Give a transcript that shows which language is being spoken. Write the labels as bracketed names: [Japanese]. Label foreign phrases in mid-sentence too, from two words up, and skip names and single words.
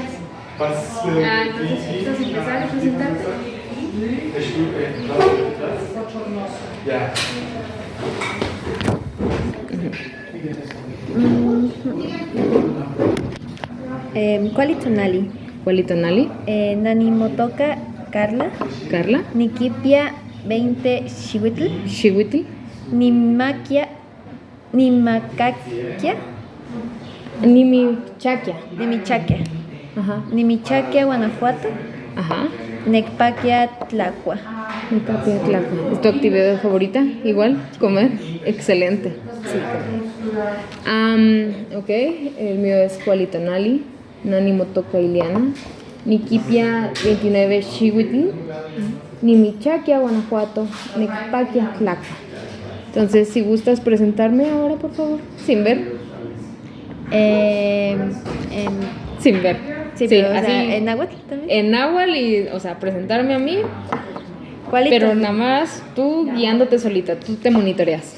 [Spanish] Entonces, ¿quieres empezar a presentarte? Ja. ¿Cuál es tonali? ¿Cuál tonali? [Nahuatl languages] Nanimotoka Carla. Carla. Nikipia 20 Xihuitl. Xihuitl. Nimakia. Nimakakia. Nimichaquia. Nimichaquia. [Spanish] Ajá. [Nahuatl languages] Nimichaquia, Guanajuato. [Spanish] Ajá. [Nahuatl languages] Necpaquia, Tlacua. Necpaquia, Tlacua. [Spanish] ¿Es tu actividad favorita? Igual, comer. Excelente. Sí. Ok, el mío es [Nahuatl languages] Cualitonali, Nanimotoca Ileana, Niquipia 29 Xihuitl, Nimichaquia, Guanajuato, Necpaquia, Tlacua. [Spanish] Entonces, si gustas presentarme ahora, por favor, sin ver. Sin ver. Sí, pero o sea, ¿en náhuatl también? En náhuatl y, o sea, presentarme a mí, ¿Cuál pero nada más tú guiándote solita, tú te monitoreas.